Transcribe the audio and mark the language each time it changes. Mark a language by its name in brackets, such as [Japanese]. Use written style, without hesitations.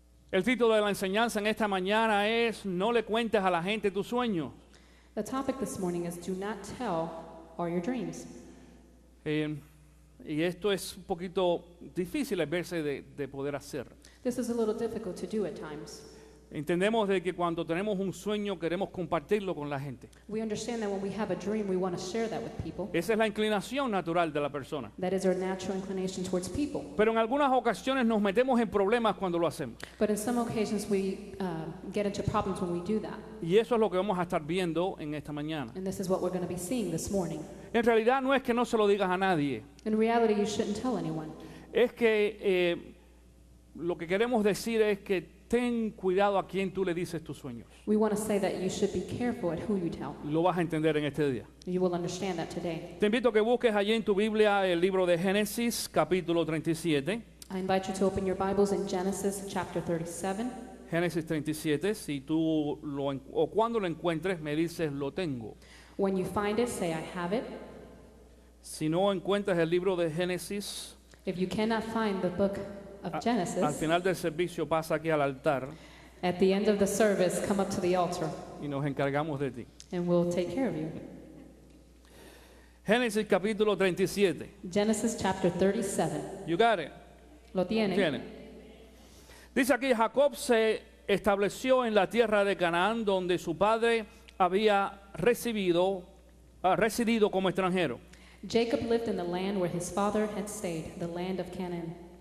[Spanish] El título de la enseñanza en esta mañana es No le cuentes a la gente tus sueños. [English] The topic this morning is do not tell all your dreams. [Spanish] Y esto es un poquito difícil a veces de poder hacer. [English] This is a little difficult to do at times. [Spanish] Entendemos de que cuando tenemos un sueño queremos compartirlo con la gente. [English] We understand that when we have a dream, we want to share that with people. [Spanish] Esa es la inclinación natural de la persona. [English] That is our natural inclination towards people. [Spanish] Pero en algunas ocasiones nos metemos en problemas cuando lo hacemos. [English] But in some occasions, we get into problems when we do that. [Spanish] Y eso es lo que vamos a estar viendo en esta mañana. [English] And this is what we're going to be seeing this morning. [Spanish] En realidad no es que no se lo digas a nadie. [English] In reality, you shouldn't tell anyone. [Spanish] Es que lo que queremos decir es que ten cuidado a quien tú le dices tus sueños. [English] We want to say that you should be careful at who you tell. [Spanish] Lo vas a entender en este día. [English] You will understand that today. [Spanish] Te invito a que busques allí en tu Biblia el libro de Génesis, capítulo 37. [English] I invite you to open your Bibles in Genesis chapter 37. [Spanish] Génesis 37, si tú o cuando lo encuentres me dices lo tengo. [English] When you find it, say I have it. [Spanish] Si no encuentras el libro de Génesis, [English] If you cannot find the book of [Spanish] al [English] Genesis, [Spanish] final del servicio pasa aquí al altar [English] at the end of the service, come up to the altar [Spanish] y nos encargamos de ti. [English] and we'll take care of you. [Spanish] Génesis capítulo 37. [English] Genesis chapter 37. You got it? [Spanish] Lo tiene. Tiene. Dice aquí, Jacob se estableció en la tierra de Canaán, donde su padre había residido como extranjero. [English] Jacob lived in the land where his father had stayed, the land of Canaan.